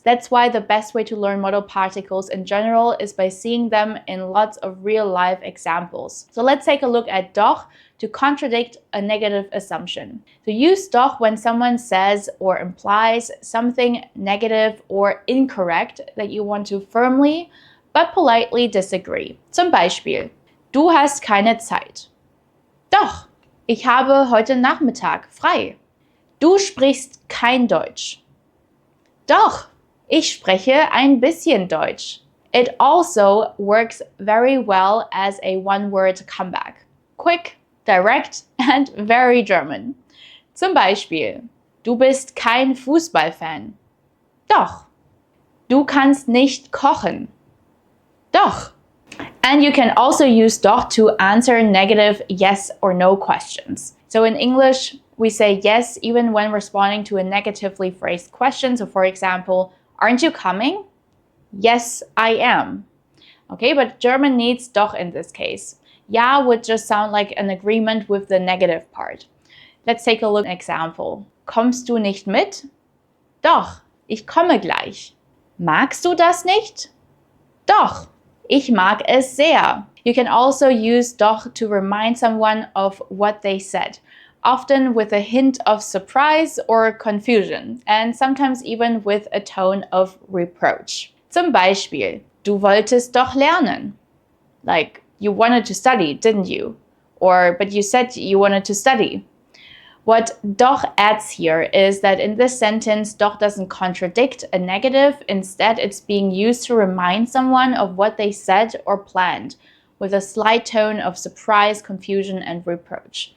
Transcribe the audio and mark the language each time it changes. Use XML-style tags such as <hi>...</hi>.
<en>That's why the best way to learn modal particles in general is by seeing them in lots of real-life examples. So let's take a look at doch to contradict a negative assumption. So use doch when someone says or implies something negative or incorrect that you want to firmly but politely disagree.</en> <de>Zum Beispiel, du hast keine Zeit. Doch, ich habe heute Nachmittag frei. Du sprichst kein Deutsch. Doch, ich spreche ein bisschen Deutsch.</de> <en>It also works very well as a one-word comeback. Quick, direct, and very German.</en> <de>Zum Beispiel, du bist kein Fußballfan. Doch. Du kannst nicht kochen. Doch.</de> <en>And you can also use doch to answer negative yes or no questions. So in English, we say yes even when responding to a negatively phrased question. So for example, aren't you coming? Yes, I am. Okay, but German needs doch in this case. Ja would just sound like an agreement with the negative part. Let's take a look at an example.</en> <de>Kommst du nicht mit? Doch, ich komme gleich. Magst du das nicht? Doch, ich mag es sehr.</de> <en>You can also use doch to remind someone of what they said, often with a hint of surprise or confusion, and sometimes even with a tone of reproach.</en> <de>Zum Beispiel, du wolltest doch lernen.</de> <en>Like, you wanted to study, didn't you? Or, but you said you wanted to study. What doch adds here is that in this sentence, doch doesn't contradict a negative. Instead, it's being used to remind someone of what they said or planned, with a slight tone of surprise, confusion, and reproach.</en>